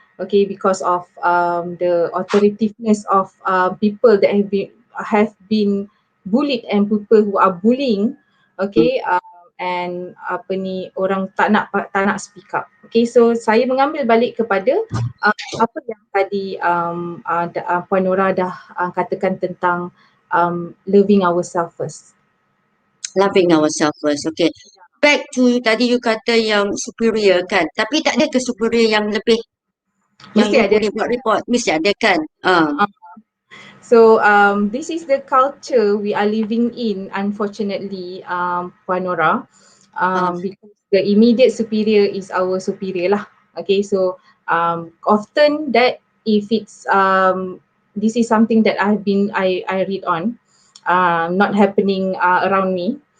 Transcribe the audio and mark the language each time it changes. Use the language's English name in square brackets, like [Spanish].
[English] okay, because of the authoritativeness of people that have been bullied and people who are bullying, okay, and [Malay] apa ni, orang tak nak [English] speak up. [Malay] Okay, so saya mengambil balik kepada apa yang tadi Puan Nora dah katakan tentang [English] loving ourselves first. Loving ourselves first. Okay. Back to [Malay] tadi you kata yang superior kan. Tapi tak ada ke superior yang lebih yang Mesti [English] you [Malay] ada. boleh buat report? Mesti ada kan? [English] So this is the culture we are living in, unfortunately, Puan Nora. Because the immediate superior is our superior lah. Okay, so often that if it's this is something that I read on, not happening around me.